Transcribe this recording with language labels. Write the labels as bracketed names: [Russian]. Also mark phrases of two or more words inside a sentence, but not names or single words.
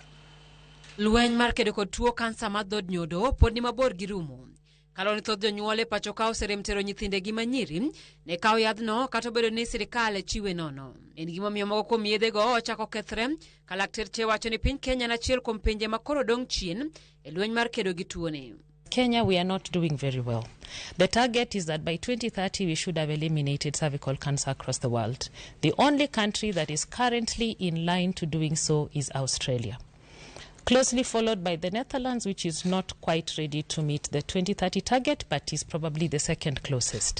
[Luo (Kenya and Tanzania)] Lweny mar kedo kod tuo kansa mar dhood nyodo pod ni mabor gi rumo. Kaloni thoth jonyuol e pacho ka oserem tero nyithindegi manyiri ne kawo yadhno kata obedo ni sirikal chiwe nono. En gimomiyo moko kuom yedhego ochako kethre ka lakteche wacho ni piny Kenya en achiel kuom pinje ma koro dong' chien e lweny mar kedo gi tuoni. [English] Kenya, we are not doing very well. The target is that by 2030 we should have eliminated cervical cancer across the world. The only country that is currently in line to doing so is Australia, closely followed by the Netherlands, which is not quite ready to meet the 2030 target, but is probably the second closest.